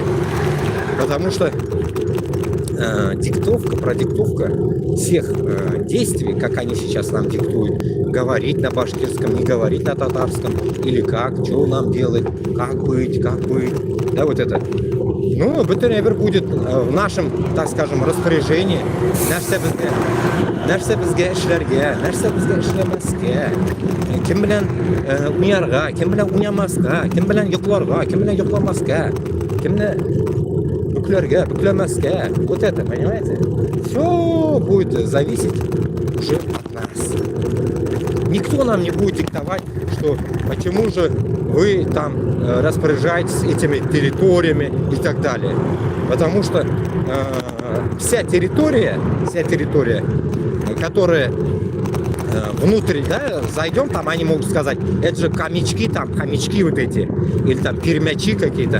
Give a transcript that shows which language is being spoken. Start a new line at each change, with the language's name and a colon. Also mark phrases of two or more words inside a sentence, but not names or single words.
Russian: Потому что продиктовка всех действий, как они сейчас нам диктуют, говорить на башкирском, не говорить на татарском, или как, что нам делать, как быть, да, вот это. Ну, Бетеневер будет в нашем, так скажем, распоряжении.
Tatar: Нәрсе безге эшләргә, кем белән уйнарга, кем белән уйнамаска, кем белән йокларга, кем белән йокламаска, кемне буклемаска.
Russian: Вот это, понимаете? Все будет зависеть уже от нас. Никто нам не будет диктовать, что почему же вы там распоряжаетесь этими территориями и так далее. Потому что вся территория, которая внутрь, да, зайдем, там они могут сказать, это же хомячки вот эти, или там пермячи какие-то.